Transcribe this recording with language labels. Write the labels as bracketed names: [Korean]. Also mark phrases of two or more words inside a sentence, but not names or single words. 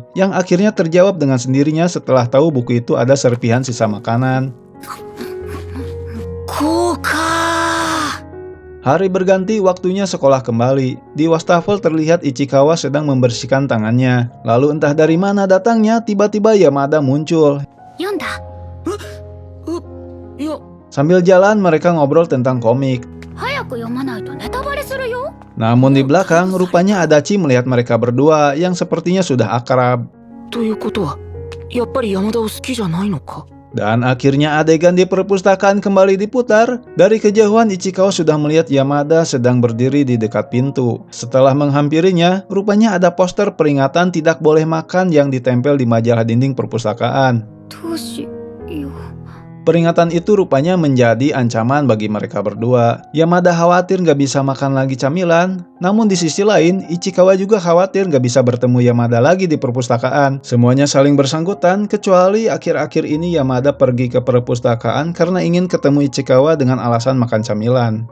[Indonesian] Yang akhirnya terjawab dengan sendirinya setelah tahu buku itu ada serpihan sisa makanan. [Japanese] こうか。 [Indonesian] Hari berganti, waktunya sekolah kembali. Di wastafel terlihat Ichikawa sedang membersihkan tangannya. Lalu entah dari mana datangnya, tiba-tiba Yamada muncul. [Japanese] 読んだ。いや、 [Indonesian] Sambil jalan, mereka ngobrol tentang komik. [Japanese] 早く読まないとネタバレするよ。 [Indonesian] Namun di belakang, rupanya Adachi melihat mereka berdua yang sepertinya sudah akrab. [Japanese] ということはやっぱり山田を好きじゃないのか。 [Indonesian] Dan akhirnya adegan di perpustakaan kembali diputar. Dari kejauhan Ichikawa sudah melihat Yamada sedang berdiri di dekat pintu. Setelah menghampirinya, rupanya ada poster peringatan tidak boleh makan yang ditempel di majalah dinding perpustakaan. [Japanese] どうしよう。 [Indonesian] Peringatan itu rupanya menjadi ancaman bagi mereka berdua. Yamada khawatir gak bisa makan lagi camilan. Namun di sisi lain, Ichikawa juga khawatir gak bisa bertemu Yamada lagi di perpustakaan. Semuanya saling bersangkutan, kecuali akhir-akhir ini Yamada pergi ke perpustakaan karena ingin ketemu Ichikawa dengan alasan makan camilan.